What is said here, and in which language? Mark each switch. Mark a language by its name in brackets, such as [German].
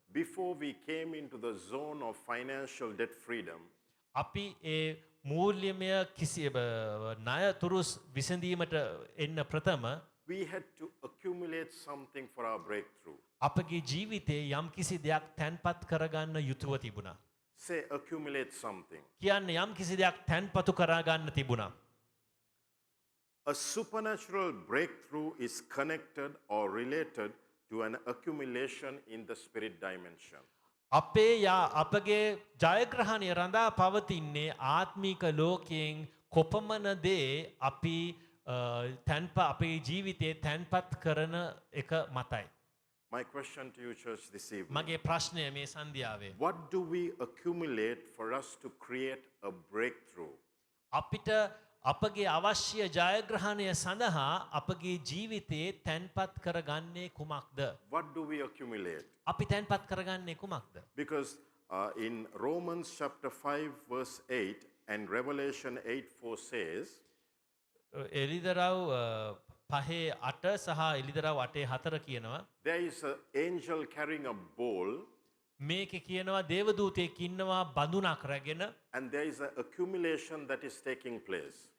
[English] Before we came into the zone of financial debt freedom, [Sinhala] අපි ඒ මූල්‍යමය කිසි ණය තුරුස් විසඳීමට එන්න ප්‍රථම [English] we had to accumulate something for our breakthrough. [Sinhala] අපගේ ජීවිතේ යම් කිසි දෙයක් තැන්පත් කරගන්න යුතුව තිබුණා. [English] Say, accumulate something. [Sinhala] කියන්නේ යම් කිසි දෙයක් තැන්පතු කරගන්න තිබුණා. [English] A supernatural breakthrough is connected or related to an accumulation in the spirit dimension. [Sinhala] අපගේ ජයග්‍රහණය රඳා පවතින්නේ ආත්මික ලෝකයෙන් කොපමණ දේ අපි අපේ ජීවිතේ තැන්පත් කරන එක මතයි. [English] My question to you, church, this evening, [Sinhala] මගේ ප්‍රශ්නය මේ සන්ධ්‍යාවේ. [English] what do we accumulate for us to create a breakthrough? [Sinhala] අපිට අපගේ අවශ්‍ය ජයග්‍රහණය සඳහා අපගේ ජීවිතේ තැන්පත් කරගන්නේ කුමක්ද? [English] What do we accumulate? [Sinhala] අපි තැන්පත් කරගන්නේ කුමක්ද? [English] Because in Romans chapter 5 verse 8 and Revelation 8:4 says, [Sinhala] එලිදරව් 5:8 සහ එලිදරව් 8:4 කියනවා [English] there is an angel carrying a bowl [Sinhala] මේක කියනවා දේවදූතයෙක් ඉන්නවා බඳුනක් රැගෙන [English] and there is an accumulation that is taking place.